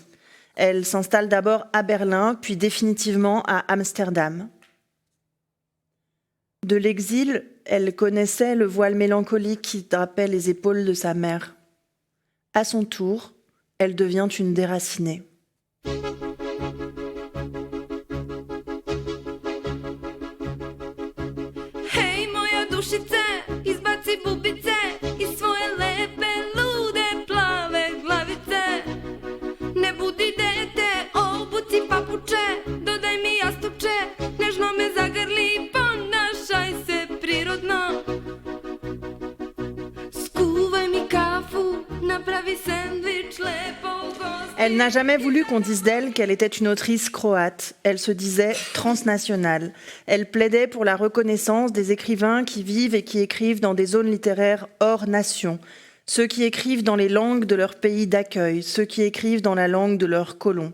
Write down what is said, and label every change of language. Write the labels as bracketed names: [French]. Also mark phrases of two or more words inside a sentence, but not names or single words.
[French] Elle s'installe d'abord à Berlin, puis définitivement à Amsterdam. De l'exil, elle connaissait le voile mélancolique qui drapait les épaules de sa mère. À son tour, elle devient une déracinée. [Serbian] Hej moja dušice, izbaci bubice i svoje lepe, lude, plave glavice. Ne budi dete, obuci papuče, dodaj mi jastuče, nežno me zagrli, ponašaj se prirodno. Skuvaj mi kafu, napravi sendvič, lepo gosti. [French] Elle n'a jamais voulu qu'on dise d'elle qu'elle était une autrice croate. Elle se disait transnationale. Elle plaidait pour la reconnaissance des écrivains qui vivent et qui écrivent dans des zones littéraires hors nation. Ceux qui écrivent dans les langues de leur pays d'accueil, ceux qui écrivent dans la langue de leurs colons.